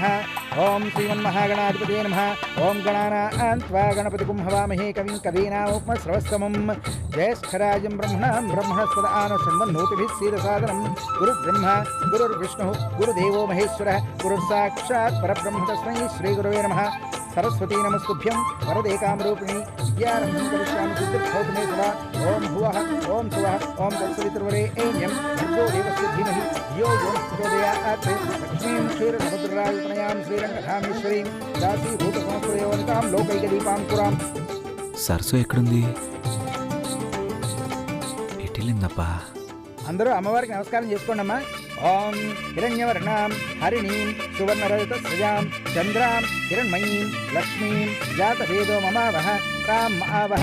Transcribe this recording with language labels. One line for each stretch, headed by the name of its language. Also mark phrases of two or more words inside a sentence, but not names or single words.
Sanskrit: ఓం శ్రీమన్మహాగణాధిపతే నమః. ఓం గణానాం త్వా గణపతిగుం హవామహే కవిం కవీనాముపమశ్రవస్తమం. జ్యేష్ఠరాజం బ్రహ్మణాం బ్రహ్మణస్పదాన శృణ్వన్నోతిభిः సీదసాదనం. గురుర్బ్రహ్మ గురుర్విష్ణుః గురుదేవో మహేశ్వరः గురుర్సాక్షాత్ పరబ్రహ్మ తస్మై శ్రీగురవే నమః. सरस्वती नमस्तुभ्यं वरदे कामरूपिणी विद्यारम्भं करिष्यामि सिद्धिर्भवतु मे सदा. ओम भुवः ओम सुवः ओम तत्सवितुर्वरेण्यं भर्गो देवस्य धीमहि धियो यो नः प्रचोदयात्. लक्ष्मीं क्षीरसमुद्रायतनयां श्रीरङ्गधामेश्वरीं दासीभूतसमस्वयोनितां लोकैकदीपाङ्कुरां.
Telugu: సరస్సు ఎక్కడుంది? ఎటిలిందప్పా? అందరూ అమ్మవారికి నమస్కారం చేసుకోండి అమ్మా.
Sanskrit: ఓం హిరణ్యవర్ణాం హరిణీం సువర్ణరజతస్రజాం చంద్రాం హిరణ్మయీం లక్ష్మీం జాతవేదో మమావహ తాం ఆవహ